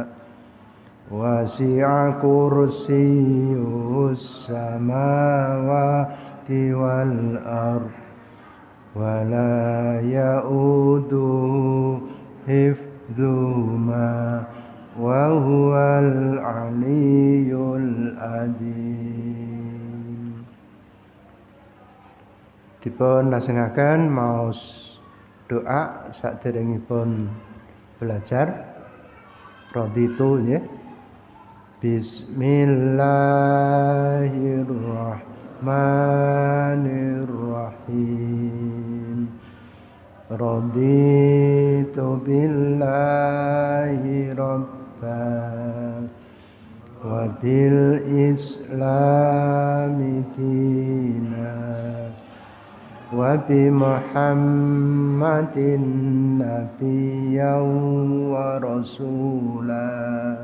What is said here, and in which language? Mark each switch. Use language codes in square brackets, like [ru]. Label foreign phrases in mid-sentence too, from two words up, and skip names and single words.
[ar] وسع كرسيه السماوات والأرض ولا يؤوده حفظهما وهو العلي العظيم. [jv] Dipun lajengaken maos doa saderengipun belajar raditu nggih. [ar] Bismillahirrahmanirrahim. رضيت بالله ربا وبالإسلام دينا وبمحمد نبيا ورسولا.